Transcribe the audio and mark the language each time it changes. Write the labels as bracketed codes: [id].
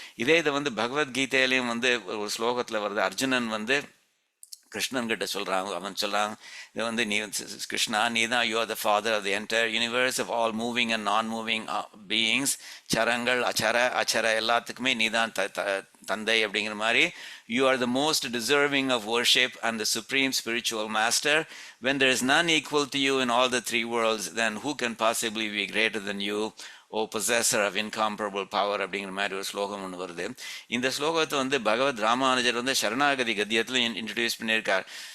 [ta] இதே இதை வந்து பகவத்கீதையிலையும் வந்து ஒரு ஸ்லோகத்தில் வருது. அர்ஜுனன் வந்து கிருஷ்ணன் கிட்ட சொல்றாங்க, அவன் சொல்றான், இது வந்து நீ கிருஷ்ணா, நீ தான் [en] you are the father of the entire universe of all moving and non moving beings, [ta] சரங்கள் அச்சர எல்லாத்துக்குமே நீ தான் தந்தை அப்படிங்கிற மாதிரி. [en] You are the most deserving of worship and the supreme spiritual master. When there is none equal to you in all the three worlds, then who can possibly be greater than you, O possessor of incomparable power [ta] அப்படிங்கிற மாதிரி ஒரு ஸ்லோகம் ஒன்று வருது. இந்த ஸ்லோகத்தை வந்து பகவத் ராமானுஜர் வந்து சரணாகதி கத்தியத்தில் இன்ட்ரடியூஸ் பண்ணியிருக்கார்.